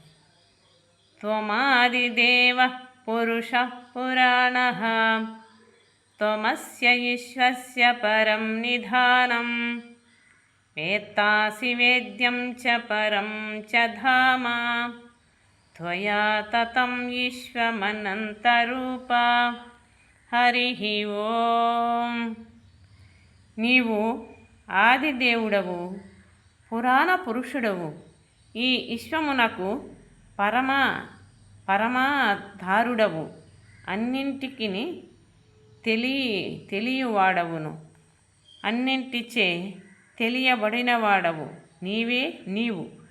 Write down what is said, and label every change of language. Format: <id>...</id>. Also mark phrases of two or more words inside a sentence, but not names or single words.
<sa>त्वमादिदेवः पुरुषः पुराणः त्वमस्य विश्वस्य परं निधानं वेत्तासि वेद्यं च परं च धाम त्वया ततं विश्वमनन्तरूपा। हरिः ओम्।</sa> <te>నీవు ఆదిదేవుడవు, పురాణ పురుషుడవు, ఈ విశ్వమునకు పరమాధారుడవు, అన్నింటికి తెలియవాడవును, అన్నింటిచే తెలియబడినవాడవు నీవు</te>